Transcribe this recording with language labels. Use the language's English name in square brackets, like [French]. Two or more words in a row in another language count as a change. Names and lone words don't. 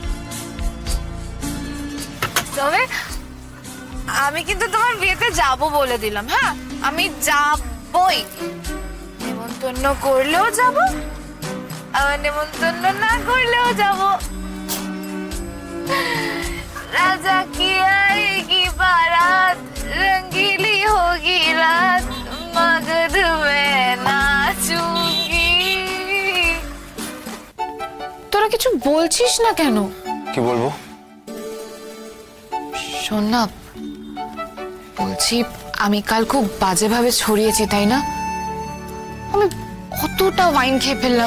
[Bangla] তবে আমি কিন্তু তোমার বিয়েতে যাবো বলে দিলাম। হ্যাঁ, আমি যাবই। নেমন্তন্ন করলেও যাব, আবার নেমন্তন্ন না করলেও যাব। [Hindi] राजा की आएगी बारात, रंगीली होगी रात, मगन में नाचूंगी। [Bangla] তোরা কিছু বলছিস না কেন? কি বলবো? শোন না, বলছি আমি কাল খুব বাজেভাবে ছড়িয়েছি, তাই না? আমি কতটা ওয়াইন খেয়ে ফেললাম।